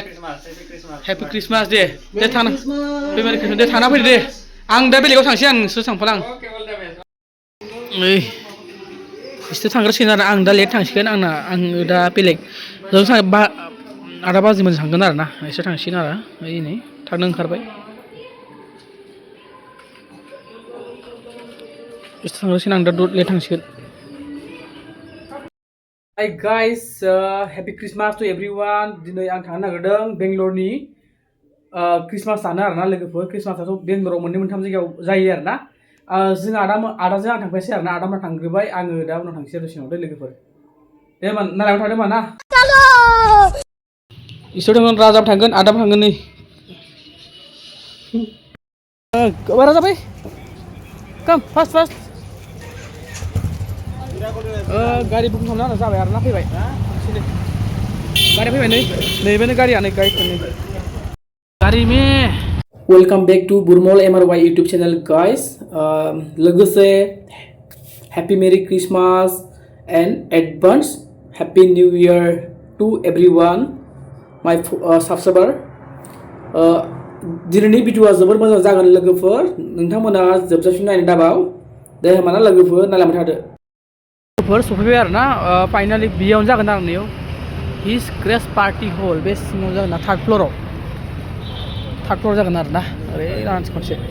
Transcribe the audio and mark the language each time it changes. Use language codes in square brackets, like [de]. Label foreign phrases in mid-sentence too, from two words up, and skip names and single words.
[en] happy Christmas [brx] दे थाना [en] family Christmas [brx] दे थाना फैदो दे आं दा बेलेगाव थांसै आं नोंसोर थांफाला आं ओइ बिसोर थांग्रोसिगोन आरो आं दा लेट थांसिगोन आं दा बेलेग जों आदा बाजिमोन थांगोन आरो ना बिसोर थांसिगोन आरो ओइ नै थांनो ओंखारबाय बिसोर थांग्रोसिगोन आं दा लेट थांसिगोन [en] Hi guys, happy Christmas to everyone. [brx] Dinai ang थांनो नागिरदों बेंगलरनि क्रिसमास जानो आरोना लोगोफोर क्रिसमासाथ' बेंगलराव मोननै मोनथाम जायगायाव जायो आरोना जों आदाजों आं थांफायसै आरोना आदामोना थांग्रोबाय आङो दा उनाव थांसै आरो सिङाव दे लोगोफोर दे होमबा नालायाव थांदों होमबा ना इसोर थांगोन राजाबो थांगोन आदाबो थांगोन नै बारा जाबाय [en] come fast [brx] गारि बुकिं खालामना जाबाय आरोना फैबाय गारि फैबाय नैबेनो गारिया नै गारि [en] me welcome back to BurmalMryYoutube channel guys logose happy merry Christmas and advance happy new year to everyone my subscriber [brx] दिनैनि भिडिअआ जोबोर मोजां जागोन लोगोफोर नोंथांमोना जोबजासिम नायनो दाबाव दे होमबाना लोगोफोर नायलांबाय थादो सफैबाय आरोना फाइनालि बेयावनो जागोन आरो नैयाव हिज ग्रेस [en] party hall [brx] बे सिङाव जागोन ना थार्ड फ्ल'राव जागोन आरोना ओरै लानोसै खनसे